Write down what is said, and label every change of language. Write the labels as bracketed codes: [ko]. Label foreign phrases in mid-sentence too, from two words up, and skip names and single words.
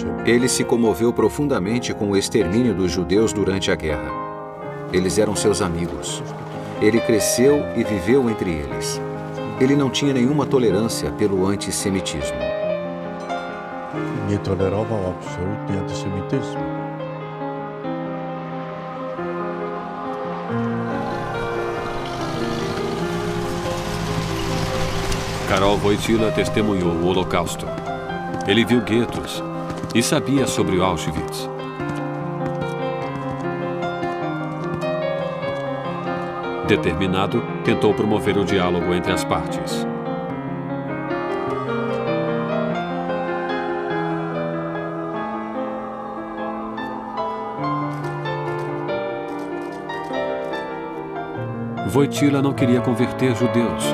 [pt] Ele se comoveu profundamente com o extermínio dos judeus durante a guerra. Eles eram seus amigos. Ele cresceu e viveu entre eles. Ele não tinha nenhuma tolerância pelo antissemitismo. [pl] Nie tolerował absolutnie antysemityzmu. [pt] Karol Wojtyła testemunhou o Holocausto. Ele viu guetos e sabia sobre Auschwitz. Determinado, tentou promover o diálogo entre as partes. Wojtyła não queria converter judeus.